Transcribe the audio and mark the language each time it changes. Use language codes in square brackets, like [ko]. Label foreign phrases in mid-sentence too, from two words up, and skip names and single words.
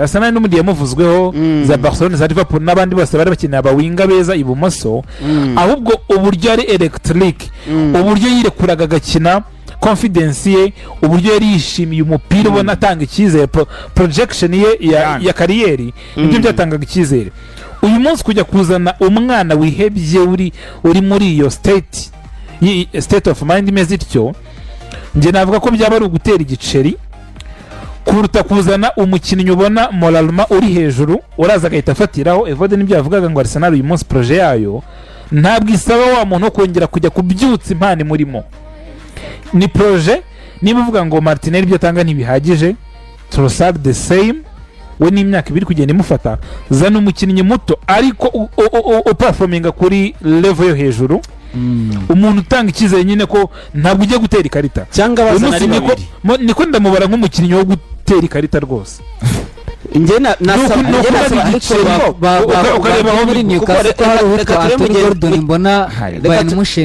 [rw] Arsenal n'umudi yamuvuzweho za Barcelona za Liverpool n'abandi bose bari bakeneye abawinga beza ibumoso, ahubwo uburyo ari electric, uburyo yirekuraga agakina confidence ye, uburyo yari yishimiye umupira ubona atanga icyizere projection ye ya kariyeri ibyo byatangaga icyizere. Uyu munsi kujya kuzana umwana wihebye uri muri iyo [en] state of mind [rw] imeze ityo, nge navuga ko byaba ari ugutera igiceri kuruta kuzana umukinnyi ubona moralema uri hejuru uraza agahita afatiraho. Evode nibyo yavugaga ngo Arsenal uyu munsi projet yayo ntabwo isaba wa muntu kongera kujya kubyutsa impano murimo. Ni projet niba uvuga ngo Martinelli ibyo atanga ntibihagije, Trossard [en] the same, [rw] we n'imyaka 2 kugenda imufata, zana umukinnyi muto ariko performinga kuri level yo hejuru, umuntu utanga icyizere nyine ko ntabwo ujya gutera ikarita cyangwa bazana ari babiri. Niko ndamubara nk'umukinnyi wo gutera ikarita rwose. Njye ukareba aho muri Newcastle ko hari uwitwa Anthony Gordon mbona Bayern Munich